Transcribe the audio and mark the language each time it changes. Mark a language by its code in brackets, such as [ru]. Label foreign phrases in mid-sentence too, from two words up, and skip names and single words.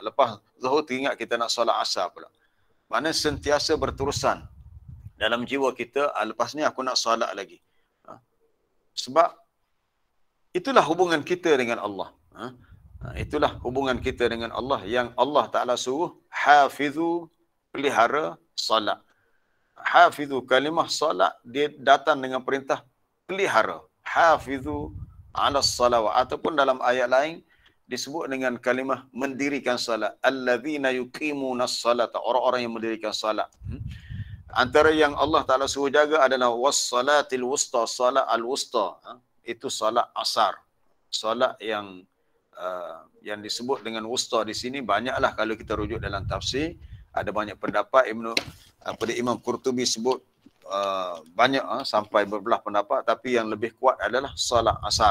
[ms] Lepas zuhur teringat kita nak salat asar pula. Mana sentiasa berterusan dalam jiwa kita, lepas ni aku nak salat lagi. Sebab itulah hubungan kita dengan Allah. Itulah hubungan kita dengan Allah yang Allah Ta'ala suruh hafizu, pelihara salat. Hafizu, kalimah salat dia datang dengan perintah pelihara. [ar] حافظوا على الصلوات, [ms] ataupun dalam ayat lain disebut dengan kalimah mendirikan salat. [ar] الذين يقيمون الصلاة, [ms] orang-orang yang mendirikan salat. Antara yang Allah Ta'ala suruh jaga adalah [ar] والصلاة الوسطى, الصلاة الوسطى. [ms] Itu salat asar. Salat yang disebut dengan wusta di sini banyaklah kalau kita rujuk dalam tafsir. Ada banyak pendapat. Imam Qurtubi sebut banyak sampai berbelah pendapat, tapi yang lebih kuat adalah salat asar.